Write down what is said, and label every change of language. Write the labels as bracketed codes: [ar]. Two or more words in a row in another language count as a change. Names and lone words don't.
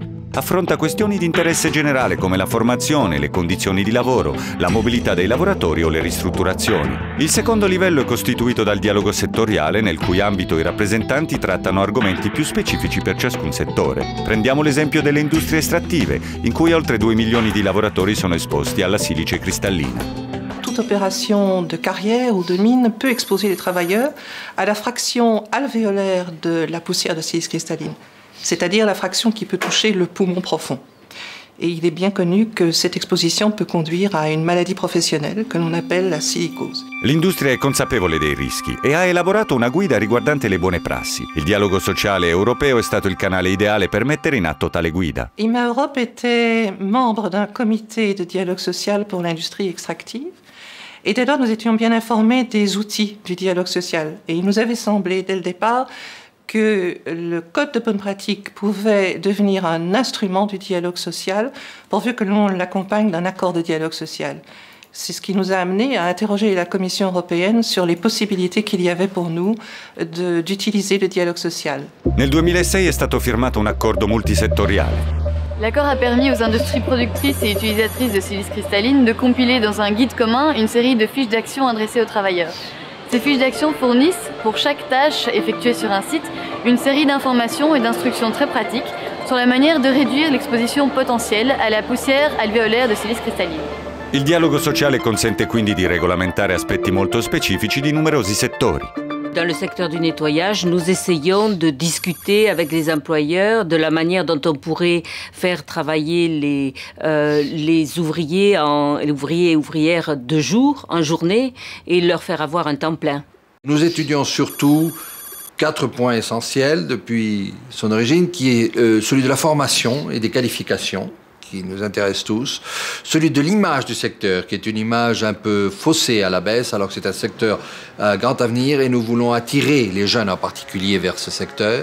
[it] Affronta questioni di interesse generale come la formazione, le condizioni di lavoro, la mobilità dei lavoratori o le ristrutturazioni. Il secondo livello è costituito dal dialogo settoriale, nel cui ambito i rappresentanti trattano argomenti più specifici per ciascun settore. Prendiamo l'esempio delle industrie estrattive, in cui oltre 2 milioni di lavoratori sono esposti alla silice cristallina. [fr] Toute opération de carrière ou de mine peut exposer les travailleurs à la fraction alvéolaire de la poussière de silice cristalline, c'est-à-dire la fraction qui peut toucher le poumon profond. Et il est bien connu que cette exposition peut conduire à une maladie professionnelle que l'on appelle la silicose. [it] L'industria è consapevole dei rischi e ha elaborato una guida riguardante le buone prassi. Il dialogo sociale europeo è stato il canale ideale per mettere in atto tale guida. [fr] IMA Europe était membre d'un comité de dialogue social pour l'industrie extractive. Et dès lors, nous étions bien informés des outils du dialogue social. Et il nous avait semblé, dès le départ, que le code de bonne pratique pouvait devenir un instrument du dialogue social, pourvu que l'on l'accompagne d'un accord de dialogue social. C'est ce qui nous a amené à interroger la Commission européenne sur les possibilités qu'il y avait pour nous d'utiliser le dialogue social. [it] Nel 2006 è stato firmato un accordo multisettoriale. [fr] L'accord a permis aux industries productrices et utilisatrices de silice cristalline de compiler dans un guide commun une série de fiches d'action adressées aux travailleurs. Ces fiches d'action fournissent, pour chaque tâche effectuée sur un site, une série d'informations et d'instructions très pratiques sur la manière de réduire l'exposition potentielle à la poussière alvéolaire de silice cristalline. [it] Il dialogo sociale consente quindi di regolamentare aspetti molto specifici di numerosi settori. [fr] Dans le secteur du nettoyage, nous essayons de discuter avec les employeurs de la manière dont on pourrait faire travailler les ouvriers et ouvrières de jour, en journée, et leur faire avoir un temps plein. Nous étudions surtout 4 points essentiels depuis son origine, qui est celui de la formation et des qualifications, qui nous intéresse tous, celui de l'image du secteur, qui est une image un peu faussée à la baisse, alors que c'est un secteur à grand avenir et nous voulons attirer les jeunes en particulier vers ce secteur.